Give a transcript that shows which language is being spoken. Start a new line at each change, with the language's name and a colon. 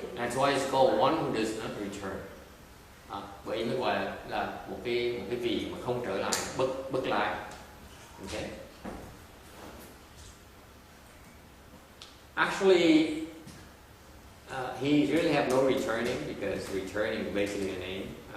English: That's why it's called one who does not return.
Vietnamese: Bởi nó gọi là một cái vị mà không trở lại, bất lại.
English: Okay. Actually, he really have no returning, because returning is basically an aim.